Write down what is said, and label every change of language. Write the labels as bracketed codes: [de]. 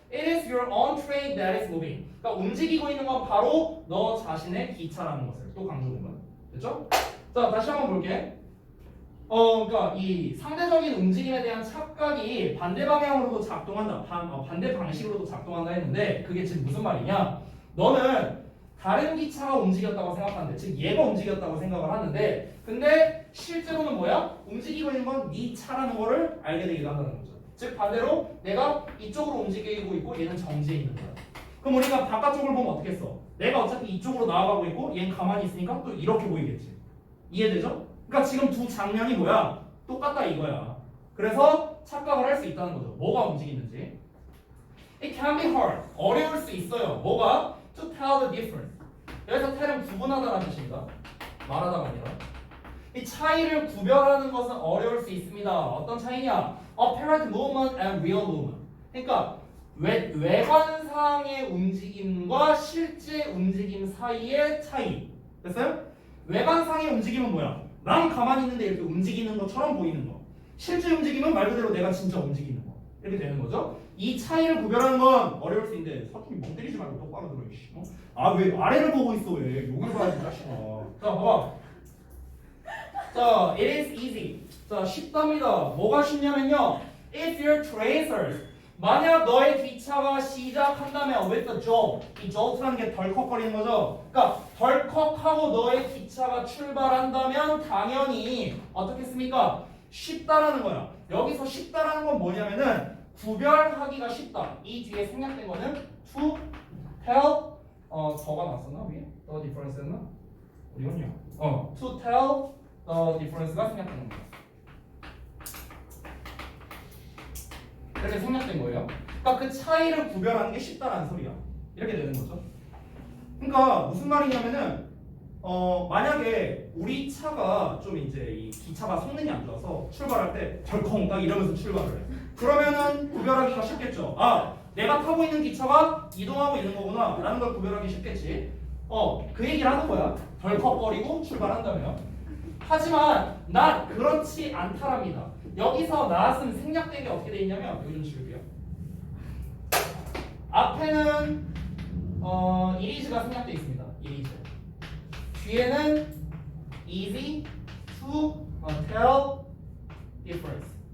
[en] It is your own train that is moving. [ko] 그러니까 움직이고 있는 건 바로 너 자신의 기차라는 것을 또 강조구문. 됐죠? 자, 다시 한번 볼게. 그러니까 이 상대적인 움직임에 대한 착각이 반대 방향으로도 작동한다. 반대 방식으로도 작동한다 했는데 그게 지금 무슨 말이냐? 너는 다른 기차가 움직였다고 생각하는데, 즉 얘가 움직였다고 생각을 하는데, 근데 실제로는 뭐야? 움직이고 있는 건 네 차라는 거를 알게 되기도 한다는 거죠. 즉 반대로 내가 이쪽으로 움직이고 있고 얘는 정지해 있는 거야. 그럼 우리가 바깥쪽을 보면 어떻게 했어? 내가 어차피 이쪽으로 나아가고 있고 얘는 가만히 있으니까 또 이렇게 보이겠지. 이해되죠? 그러니까 지금 두 장면이 뭐야? 똑같다 이거야. 그래서 착각을 할 수 있다는 거죠. 뭐가 움직이는지. [en] It can be hard. [ko] 어려울 수 있어요. 뭐가? [en] To tell the difference. [ko] 여기서 tell은 구분하다라는 뜻입니다. 말하다가 아니라. 이 차이를 구별하는 것은 어려울 수 있습니다. 어떤 차이냐? [en] Apparent movement and real movement. [ko] 그러니까 외관상의 움직임과 실제 움직임 사이의 차이. 됐어요? 외관상의 움직임은 뭐야? 난 가만히 있는데 이렇게 움직이는 것처럼 보이는 거. 실제 움직임은 말 그대로 내가 진짜 움직이는 거. 이렇게 되는 거죠. 이 차이를 구별하는 건 어려울 수 있는데 사람이 멍 때리지 말고 똑바로 들어. 왜 아래를 보고 있어 왜? 여기 봐야지 자식아. 자, 봐봐. 자, [en] it is easy. [ko] 자, 쉽답니다. 뭐가 쉽냐면요. [en] If your tracers, [ko] 만약 너의 기차가 시작한다면 [en] with the jolt, [ko] 이 jolt라는 게 덜컥거리는 거죠. 그러니까 덜컥하고 너의 기차가 출발한다면 당연히 어떻겠습니까? 쉽다라는 거야. 여기서 쉽다라는 건 뭐냐면은 구별하기가 쉽다. 이 뒤에 생략된 거는 [en] to tell, [ko] 더가 났었나 위에? [en] The difference였나? [ko] 이건요. [en] to tell the difference [ko] 가 생략된 겁니다. 이렇게 생략된 거예요. 그러니까 그 차이를 구별하는 게 쉽다라는 소리야. 이렇게 되는 거죠. 그러니까 무슨 말이냐면은 만약에 우리 차가 좀 이제 이 기차가 성능이 안 좋아서 출발할 때 덜컹 딱 이러면서 출발을 해. 그러면은 구별하기가 쉽겠죠. 아, 내가 타고 있는 기차가 이동하고 있는 거구나 라는 걸 구별하기 쉽겠지. 그 얘기를 하는 거야. 덜컥거리고 출발한다면. 하지만 난 그렇지 않다랍니다. 여기서 나왔으면 생략된 게 어떻게 돼 있냐면 여기 좀 지울게요. 앞에는 이리즈가 생략돼 있습니다. 이리즈. 뒤에는 [en] easy to tell difference.